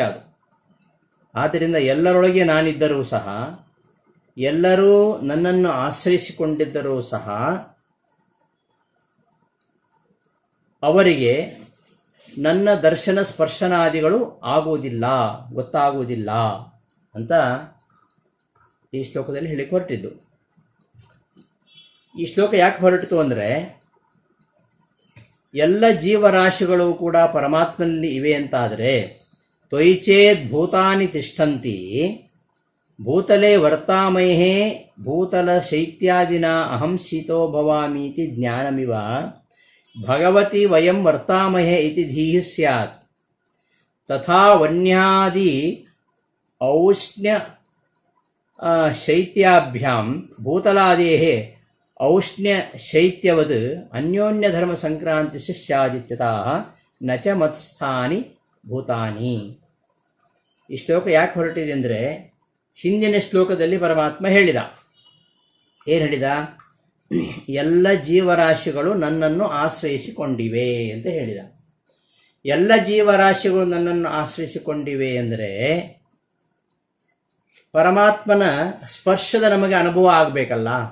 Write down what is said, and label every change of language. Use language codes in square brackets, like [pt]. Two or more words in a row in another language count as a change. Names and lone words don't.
[kn] ಅದು ಆದ್ದರಿಂದ ಎಲ್ಲರೊಳಗೆ ನಾನಿದ್ದರೂ ಸಹ, ಎಲ್ಲರೂ ನನ್ನನ್ನು ಆಶ್ರಯಿಸಿಕೊಂಡಿದ್ದರೂ ಸಹ ಅವರಿಗೆ ನನ್ನ ದರ್ಶನ ಸ್ಪರ್ಶನಾದಿಗಳು ಆಗುವುದಿಲ್ಲ, ಗೊತ್ತಾಗುವುದಿಲ್ಲ ಅಂತ ಈ ಶ್ಲೋಕದಲ್ಲಿ ಹೇಳಿಕ್ಕೆ ಹೊರಟಿದ್ದು. ಈ ಶ್ಲೋಕ ಯಾಕೆ ಹೊರಟಿತು ಅಂದರೆ, ಎಲ್ಲ ಜೀವರಾಶಿಗಳು ಕೂಡ ಪರಮಾತ್ಮನಲ್ಲಿ ಇವೆ ಅಂತಾದರೆ [sa] ತ್ವಯಿಚೇದ್ ಭೂತಾನಿ ತಿಷ್ಠಂತಿ ಭೂತಲೆ ವರ್ತಾಮಹೇ ಭೂತಲ ಶೈತ್ಯಾದಿನ ಅಹಂ ಶೀತೋ ಭವಾಮೀತಿ ಜ್ಞಾನಮಿವ ಭಗವತಿ ವಯಂ ವರ್ತಾಮಹೇ ಇತಿ ಧೀಃ ಸ್ಯಾತ್. ತಥಾ ವನ್ಯಾದಿ ಔಷ್ಣ್ಯ ಶೈತ್ಯಾಭ್ಯಾಂ ಭೂತಲಾದೇಃ ಔಷ್ಣ್ಯ ಶೈತ್ಯವದ್ ಅನ್ಯೋನ್ಯ ಧರ್ಮ ಸಂಕ್ರಾಂತಿ ಸ್ಯಾದಿತ್ಯತಃ ನ ಚ ಮತ್ಸ್ಥಾನಿ ಭೂತಾನಿ. [kn] ಈ ಶ್ಲೋಕ ಯಾಕೆ ಹೊರಟಿದೆ ಅಂದರೆ, ಹಿಂದಿನ ಶ್ಲೋಕದಲ್ಲಿ ಪರಮಾತ್ಮ ಹೇಳಿದ, ಏನು ಹೇಳಿದ? ಎಲ್ಲ ಜೀವರಾಶಿಗಳು ನನ್ನನ್ನು ಆಶ್ರಯಿಸಿಕೊಂಡಿವೆ ಅಂತ ಹೇಳಿದ. ಎಲ್ಲ ಜೀವರಾಶಿಗಳು ನನ್ನನ್ನು ಆಶ್ರಯಿಸಿಕೊಂಡಿವೆ ಅಂದರೆ ಪರಮಾತ್ಮನ ಸ್ಪರ್ಶದ ನಮಗೆ ಅನುಭವ ಆಗಬೇಕಲ್ಲ.